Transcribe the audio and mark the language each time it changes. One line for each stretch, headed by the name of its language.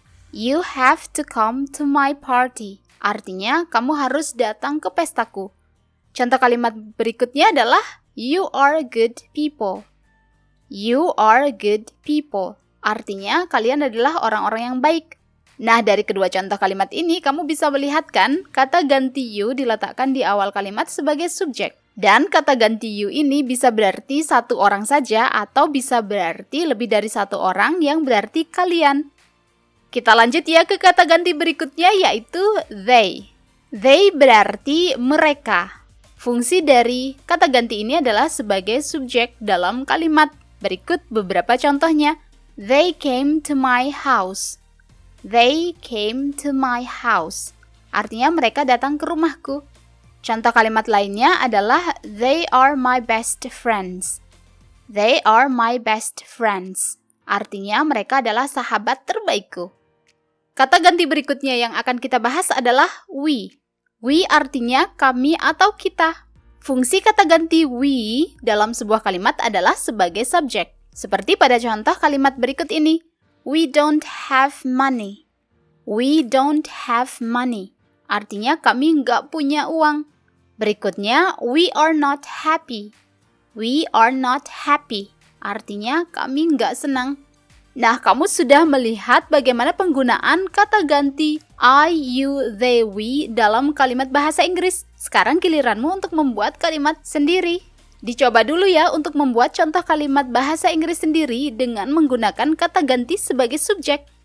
English: You have to come to my party.
Indonesian: Artinya, kamu harus datang ke pestaku. Contoh kalimat berikutnya adalah
English: You are good people. You are good people.
Indonesian: Artinya, kalian adalah orang-orang yang baik. Nah, dari kedua contoh kalimat ini, kamu bisa melihat kan, kata ganti you diletakkan di awal kalimat sebagai subjek. Dan kata ganti you ini bisa berarti satu orang saja atau bisa berarti lebih dari satu orang yang berarti kalian. Kita lanjut ya ke kata ganti berikutnya yaitu they. They berarti mereka. Fungsi dari kata ganti ini adalah sebagai subjek dalam kalimat. Berikut beberapa contohnya.
English: They came to my house. They came to my house.
Indonesian: Artinya mereka datang ke rumahku. Contoh kalimat lainnya adalah
English: they are my best friends. They are my best friends.
Indonesian: Artinya mereka adalah sahabat terbaikku. Kata ganti berikutnya yang akan kita bahas adalah we. We artinya kami atau kita. Fungsi kata ganti we dalam sebuah kalimat adalah sebagai subjek. Seperti pada contoh kalimat berikut ini.
English: We don't have money. We don't have money.
Indonesian: Artinya kami nggak punya uang. Berikutnya,
English: we are not happy. We are not happy.
Indonesian: Artinya kami nggak senang. Nah, kamu sudah melihat bagaimana penggunaan kata ganti I, you, they, we dalam kalimat bahasa Inggris. Sekarang giliranmu untuk membuat kalimat sendiri. Dicoba dulu ya untuk membuat contoh kalimat bahasa Inggris sendiri dengan menggunakan kata ganti sebagai subjek.